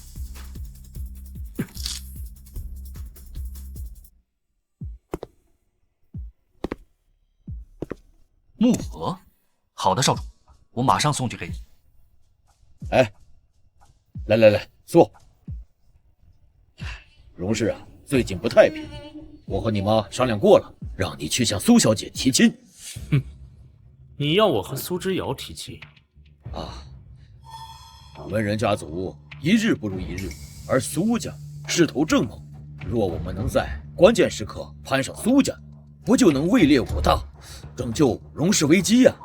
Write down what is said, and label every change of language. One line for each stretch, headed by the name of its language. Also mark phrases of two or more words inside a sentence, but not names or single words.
Chinese: 木盒，好的，少主，我马上送去给你。哎，来，坐。荣氏啊，最近不太平，我和你妈商量过了，让你去向蘇小姐提親。哼，你要我和蘇之遙提親？啊，文人家族一日不如一日，而蘇家勢頭正猛，若我們能在關鍵時刻攀上蘇家，不就能位列5大，拯救榮氏危機呀？